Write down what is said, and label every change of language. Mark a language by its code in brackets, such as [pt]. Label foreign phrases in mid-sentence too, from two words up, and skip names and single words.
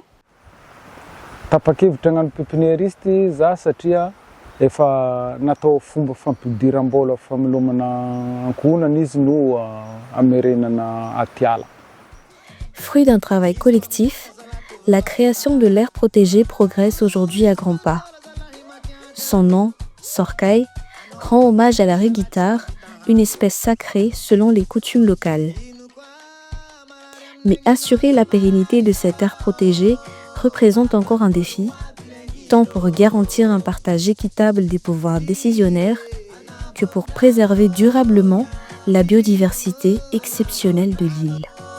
[mg] Tapa-kevitra hagnano pépiniériste za satria efa natao fomba fampidiram-bola famelomana ankohonana izy no amerenana atiala. [fr] Fruit d'un travail collectif, la création de l'aire protégée progresse aujourd'hui à grands pas. Son nom, Sorkai, rend hommage à la raie-guitare, une espèce sacrée selon les coutumes locales. Mais assurer la pérennité de cette aire protégée représente encore un défi, tant pour garantir un partage équitable des pouvoirs décisionnaires que pour préserver durablement la biodiversité exceptionnelle de l'île.